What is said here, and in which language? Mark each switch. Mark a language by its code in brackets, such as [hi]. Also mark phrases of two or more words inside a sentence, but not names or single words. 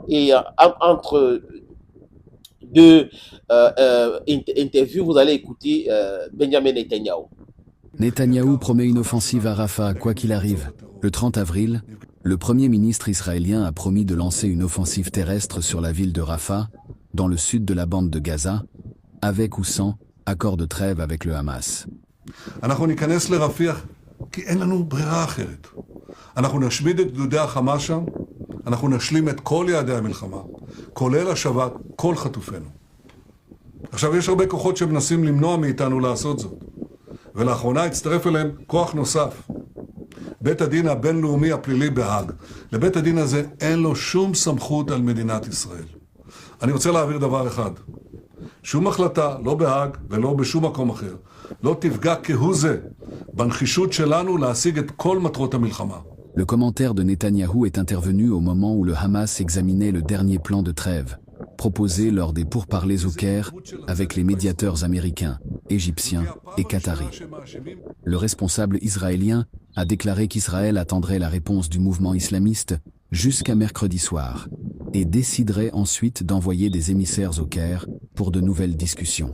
[fr] Et entre deux interviews, vous allez écouter Benjamin Netanyahu. Netanyahou promet une offensive à Rafah, quoi qu'il arrive. Le 30 avril, le Premier ministre israélien a promis de lancer une offensive terrestre sur la ville de Rafah, dans le sud de la bande de Gaza, avec ou sans accord de trêve avec le Hamas. [he] אנחנו ניכנס לרפיח כי אין לנו ברירה אחרת. אנחנו נשמיד את גדודי החמאס שם, אנחנו נשלים את כל יעדי המלחמה, כולל השבת כל חטופינו. עכשיו יש הרבה כוחות שמנסים למנוע מאיתנו לעשות זאת. ולאחרונה הצטרף אליהם כוח נוסף. בית הדין הבינלאומי הפלילי בהאג. לבית הדין הזה אין לו שום סמכות על מדינת ישראל. אני רוצה להעביר דבר אחד. שום החלטה, לא בהאג ולא בשום מקום אחר, לא תפגע כהוא זה בנחישות שלנו להשיג את כל מטרות המלחמה. [fr] Le commentaire de Netanyahou est intervenu au moment où le Hamas examinait le dernier plan de trêve, proposé lors des pourparlers au Caire avec les médiateurs américains, égyptiens et qataris. Le responsable israélien a déclaré qu'Israël attendrait la réponse du mouvement islamiste jusqu'à mercredi soir et déciderait ensuite d'envoyer des émissaires au Caire pour de nouvelles discussions.